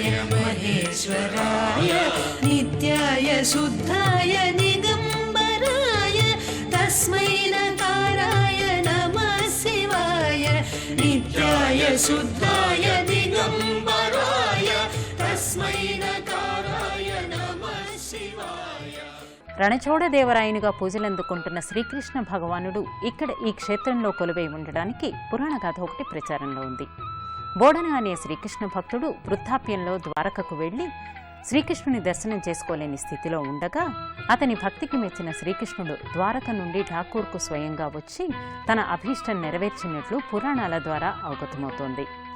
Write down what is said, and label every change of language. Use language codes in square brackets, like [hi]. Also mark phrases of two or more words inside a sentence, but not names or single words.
[sa] महेश्वराय नित्याय शुद्धाय निगंबराय तस्मै नकाराय नमः शिवाय नित्याय शुद्धाय दिगंबराय तस्मै नकाराय नमः शिवाय. [te] రణచోడదేవరాయనుగా పూజలందుకుంటున్న శ్రీకృష్ణ భగవానుడు ఇక్కడ ఈ క్షేత్రంలో కొలువై ఉండడానికి పురాణగాథ ఒకటి ప్రచారంలో ఉంది. బోడన అనే శ్రీకృష్ణ భక్తుడు వృద్ధాప్యంలో ద్వారకకు వెళ్లి శ్రీకృష్ణుని దర్శనం చేసుకోలేని స్థితిలో ఉండగా అతని భక్తికి మెచ్చిన శ్రీకృష్ణుడు ద్వారక నుండి ఠాకూర్కు స్వయంగా వచ్చి తన అభీష్టం నెరవేర్చినట్లు పురాణాల ద్వారా అవగతమవుతోంది.